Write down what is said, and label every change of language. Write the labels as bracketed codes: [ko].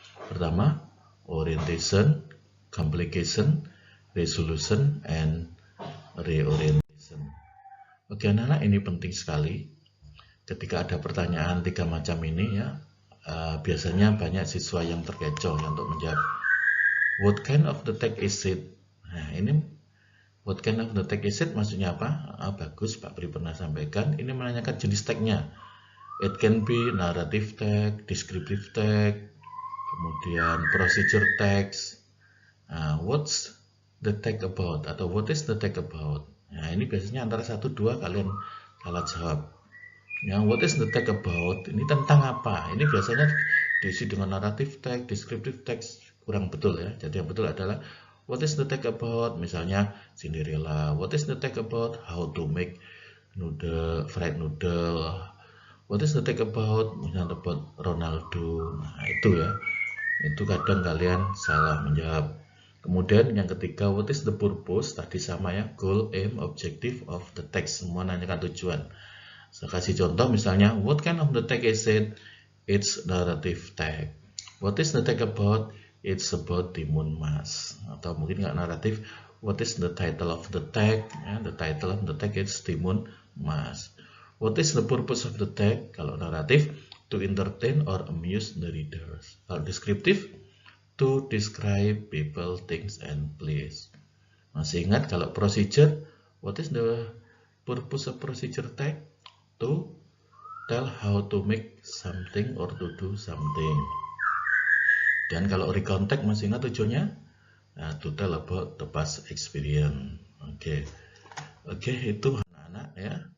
[id] Pertama, [en] orientation, complication, resolution, and reorientation. [id] Oke anak-anak, ini penting sekali. Ketika ada pertanyaan 3 macam ini ya, biasanya banyak siswa yang terkecoh untuk menjawab. [en] What kind of the text is it? [id] Nah ini [en] what kind of the text is it [id] maksudnya apa? Bagus, Pak Pri pernah sampaikan. Ini menanyakan jenis teksnya. [en] It can be narrative text, descriptive text, kemudian procedure text. What's the text about? Atau what is the text about? [id] Nah ini biasanya antara 1-2 kalian salah jawab. [en] Ya, what is the text about? [id] Ini tentang apa? Ini biasanya diisi dengan narrative text, descriptive text, kurang betul ya. Jadi yang betul adalah [en] what is the text about? Misalnya Cinderella. What is the text about? How to make noodle, fried noodle. What is the text about? [id] Misalnya [en] about Ronaldo. [id] Nah, itu ya. Itu kadang kalian salah menjawab. Kemudian yang ketiga, [en] what is the purpose? [id] Tadi sama ya, [en] goal, aim, objective of the text. [id] Semua nanyakan tujuan. Saya kasih contoh misalnya, [en] what kind of the text is it? It's narrative text. What is the text about? It's about Timun Mas. [id] Atau mungkin nggak naratif, [en] what is the title of the text? Ya, the title of the text is Timun Mas. What is the purpose of the text? [id] Kalau naratif, [en] to entertain or amuse the readers. [id] Kalau deskriptif, [en] to describe people, things, and place. [id] Masih ingat kalau [en] procedure, what is the purpose of procedure text? To tell how to make something or to do something. [id] Dan kalau recount text masih ingat tujuannya? [en] Nah, to tell about the past experience. [id] Oke, itu anak-anak ya.